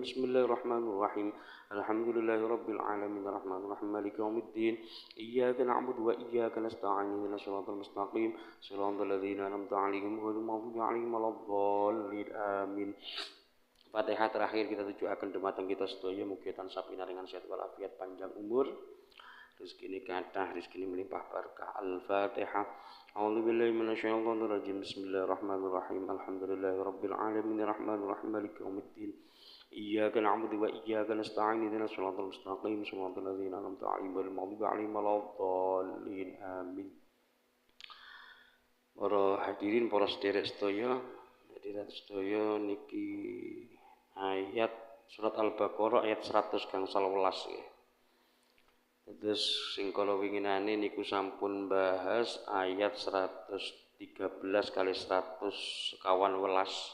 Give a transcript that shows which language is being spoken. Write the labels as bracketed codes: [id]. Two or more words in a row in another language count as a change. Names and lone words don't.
[ar] بسم الله الرحمن الرحيم. الحمد لله رب العالمين الرحمن الرحيم مالك يوم الدين. إياك نعبد وإياك نستعين اهدنا الصراط المستقيم صراط الذين أنعمت عليهم غير المغضوب عليهم ولا الضالين آمين. [jv] Fatihah terakhir kita tujuaken dumateng kita sedaya mugi tansah pinaringan sehat walafiat panjang umur. Rezekine kathah, rezekine melimpah berkah. [ar] Al-Fatihah. أعوذ بالله من الشيطان الرجيم. بسم الله الرحمن الرحيم. الحمد لله رب العالمين الرحمن الرحيم مالك يوم الدين. إياك نعبد وإياك نستعين اهدنا الصراط المستقيم صراط الذين أنعمت عليهم غير المغضوب عليهم ولا الضالين آمين. [jv] Para hadirin, para sedherek sedaya, niki ayat surat Al-Baqarah ayat 100 gangsal 11 nggih. Terus sing kala winginane niku sampun bahas ayat 113 kali 100 sekawan welas.